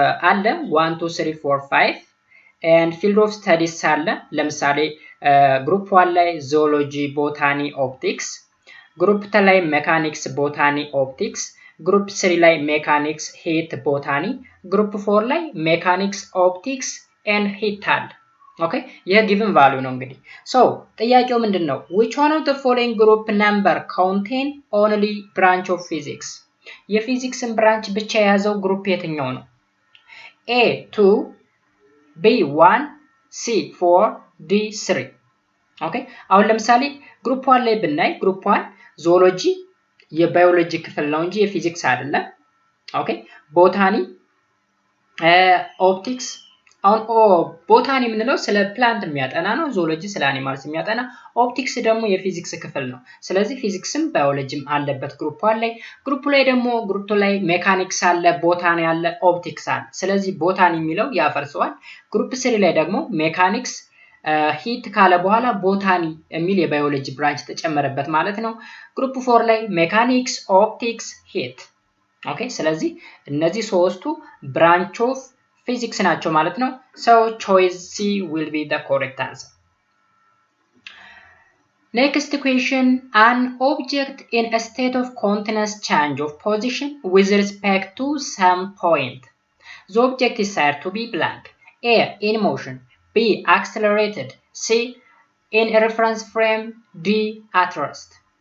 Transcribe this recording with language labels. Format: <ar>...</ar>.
<am>አለ 1 2 3 4 5</am> <en>and field of studies</en> <am>አለ። ለምሳሌ ግሩፕ 1 ላይ ዞሎጂ፣ ቦታኒ፣ ኦፕቲክስ፣ ግሩፕ 2 ላይ ሜካኒክስ፣ ቦታኒ፣ ኦፕቲክስ፣ ግሩፕ 3 ላይ ሜካኒክስ፣ ሂት፣ ቦታኒ፣ ግሩፕ 4 ላይ ሜካኒክስ፣ ኦፕቲክስ and ሂት አለ። ኦኬ ይሄ ጊቭን ቫልዩ ነው እንግዲህ። ጥያቄው ምንድነው?</am> <en>which one of the following group number contain only branch of physics?</en> <am>የፊዚክስን ብራንች ብቻ የያዘው ግሩፕ የትኛው ነው? A 2 B 1 C 4 D 3 ኦኬ አሁን ለምሳሌ ግሩፕ 1 ላይ ብናይ ግሩፕ 1 ዞሎጂ የባዮሎጂ ክፍል ነው እንጂ የፊዚክስ አይደለም። ኦኬ ቦታኒ፣ ኦፕቲክስ አሁን ቦታኒ የምንለው ስለ ፕላንት የሚያጠና ነው። ዞሎጂ ስለ አኒማልስ የሚያጠና፣ ኦፕቲክስ ደግሞ የፊዚክስ ክፍል ነው። ስለዚህ ፊዚክስም ባዮሎጂም አለበት ግሩፕ 1 ላይ። ግሩፕ ላይ ደግሞ ግሩፕ ላይ ሜካኒክስ አለ፣ ቦታኒ አለ፣ ኦፕቲክስ አለ። ስለዚህ ቦታኒ የሚለው ያፈርሰዋል። ግሩፕ 3 ላይ ደግሞ ሜካኒክስ ሂት ካለ በኋላ ቦታኒ የሚል የባዮሎጂ ብራንች ተጨመረበት ማለት ነው። ግሩፕ 4 ላይ ሜካኒክስ፣ ኦፕቲክስ፣ ሂት። ኦኬ ስለዚህ እነዚህ ሶስቱ ብራንች ኦፍ ፊዚክስ ናቸው ማለት ነው።</am> <en>So choice C will be the correct answer. Next question, an object in a state of continuous change of position with respect to some point. The object is said to be blank. A in motion, B accelerated, C in a reference frame, D at rest.</en>